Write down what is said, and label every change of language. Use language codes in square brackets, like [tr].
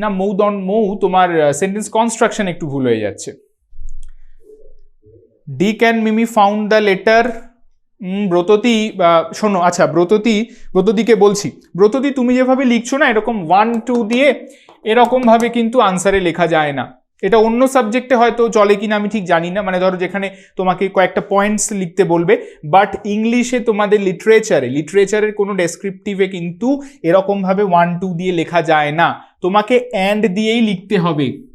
[bn] না, মৌ তোমার sentence construction একটু ভুল হয়ে যাচ্ছে। [en] Dick and Mimi found the letter। [bn] Bratati, শোনো, আচ্ছা ব্রততীকে বলছি, ব্রততী তুমি যেভাবে লিখছো না এরকম 1-2 দিয়ে এরকম ভাবে কিন্তু আনসারে লেখা যায় না। এটা অন্য সাবজেক্টে হয়তো চলে কিনা আমি ঠিক জানি না, মানে ধরো যেখানে তোমাকে কয়েকটা পয়েন্টস লিখতে বলবে, বাট ইংলিশে তোমাদের লিটারেচারের কোনো ডেসক্রিপটিভে কিন্তু এরকম ভাবে 1-2 দিয়ে লেখা যায় না, তোমাকে অ্যান্ড দিয়েই লিখতে হবে।